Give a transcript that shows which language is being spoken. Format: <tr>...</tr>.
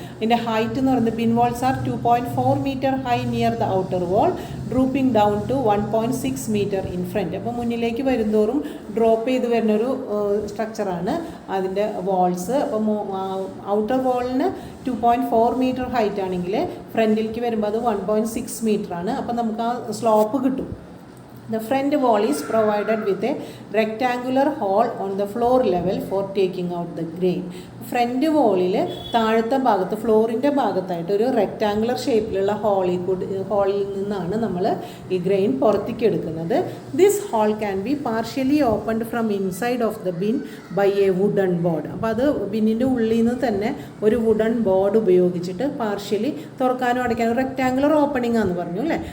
<ml>ഇതിൻ്റെ ഹൈറ്റ് എന്ന് പറയുന്നത്</ml> <en>Bin walls are 2.4 meter high near the outer wall drooping down to 1.6 meter in front.</en> <ml>അപ്പോൾ മുന്നിലേക്ക് വരുന്തോറും drop ചെയ്ത് വരുന്നൊരു സ്ട്രക്ചറാണ് അതിൻ്റെ വാൾസ്. അപ്പോൾ ഔട്ടർ വാളിന് 2.4 മീറ്റർ ഹൈറ്റ് ആണെങ്കിൽ ഫ്രണ്ടിലേക്ക് വരുമ്പോൾ അത് 1.6 മീറ്റർ ആണ്. അപ്പോൾ നമുക്ക് ആ സ്ലോപ്പ് കിട്ടും.</ml> <en>The front wall is provided with a rectangular hole on the floor level for taking out the grain.</en> <ml>Front വോളിൽ താഴത്തെ ഭാഗത്ത് ഫ്ലോറിൻ്റെ ഭാഗത്തായിട്ട് ഒരു റെക്റ്റാങ്കുലർ ഷേപ്പിലുള്ള ഹോളിൽ നിന്നാണ് നമ്മൾ ഈ ഗ്രെയിൻ പുറത്തേക്ക് എടുക്കുന്നത്.</ml> <en>This hole can be partially opened from inside of the bin by a wooden board.</en> <ml>അപ്പോൾ അത് ബിന്നിൻ്റെ ഉള്ളിൽ നിന്ന് തന്നെ ഒരു വുഡൺ ബോർഡ് ഉപയോഗിച്ചിട്ട് പാർഷ്യലി തുറക്കാനും അടയ്ക്കാനും റെക്റ്റാങ്കുലർ ഓപ്പണിംഗ് ആണെന്ന് പറഞ്ഞു അല്ലേ.</ml>